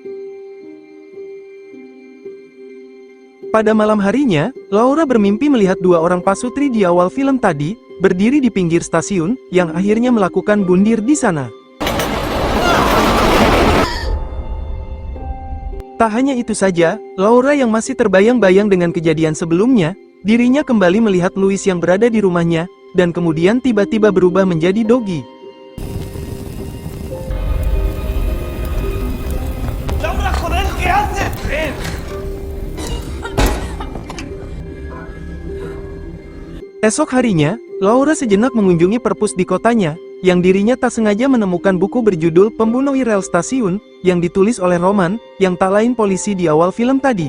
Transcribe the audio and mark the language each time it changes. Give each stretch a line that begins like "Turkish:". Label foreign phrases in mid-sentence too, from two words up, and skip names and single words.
Indonesian: Pada malam harinya, Laura bermimpi melihat dua orang pasutri di awal film tadi, berdiri di pinggir stasiun, yang akhirnya melakukan bundir di sana. Tak hanya itu saja, Laura yang masih terbayang-bayang dengan kejadian sebelumnya, dirinya kembali melihat Louis yang berada di rumahnya, dan kemudian tiba-tiba berubah menjadi Doggy.
Spanish: Laura, joder, ¿qué haces? Ven.
Indonesian: Esok harinya, Laura sejenak mengunjungi perpus di kotanya, yang dirinya tak sengaja menemukan buku berjudul Pembunuh Rel Stasiun, yang ditulis oleh Roman, yang tak lain polisi di awal film tadi.